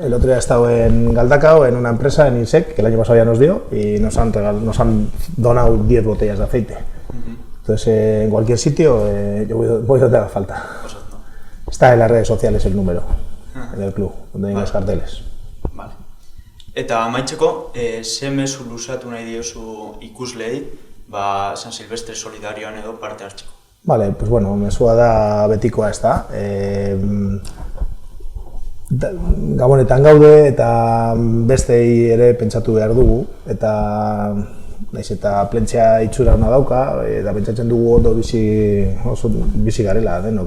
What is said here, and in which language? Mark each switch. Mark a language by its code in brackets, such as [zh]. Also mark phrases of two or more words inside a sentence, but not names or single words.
[es] El otro día he estado en Galdacao, en una empresa, en INSEC, que el año pasado ya nos dio, y nos han donado 10 botellas de aceite. Entonces, en cualquier sitio, yo voy donde haga falta. Está en las redes sociales el número, en el club, donde hay los carteles. Vale. [eu] Eta amaitzeko, ze mezu luzatu nahi diozu ikusleei, San Silvestre Solidarioan edo parte hartzeko? [es] Vale, pues bueno, [eu] mezua da betikoa ez da. Gabonetan gaude eta bestei ere pentsatu behar dugu, eta naiz eta Plentzia itxura ona dauka, eta pentsatzen dugu ondo bizi garela denok.